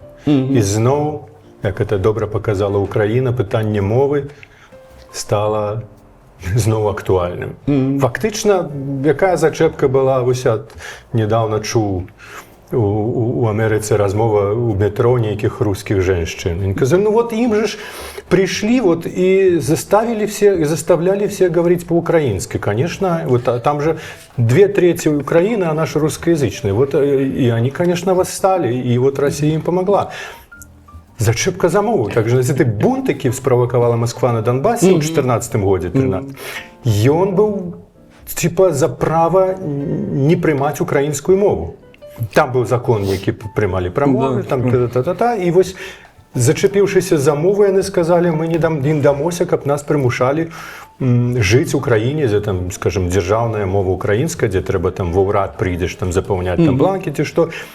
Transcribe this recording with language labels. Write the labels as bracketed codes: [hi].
[be] І зноў, як это добра показала Украіна, пытанне мовы стала зноў актуальным. Фактычна, якая зачэпка была, вось недавно чуў у Амерыцы размова у метро нейкіх рускіх женщин. [ru] Они сказали, ну вот им же ж пришли вот и заставляли всех говорить по-украински. Конечно, вот там же 2/3 Украины, а наши русскоязычные. Вот и они, конечно, восстали, и вот Россия им помогла. [be] Зачепка за мову. Также гэты бунт, які справакавала Москва на Донбассе ў 14-м годзе 13. Ён быў типа за право не прымаць украінскую мову. Там быў закон, які прымалі пра мовы, там та-та-та-та, і вось зачапіўшыся за мову, яны сказалі, мы не дамося, каб нас прымушалі жыць у краіне, дзе там, скажем, дзяржаўная мова украінская, дзе трэба там ва ўрад прыйдзеш там запаўняць там бланкі ці што.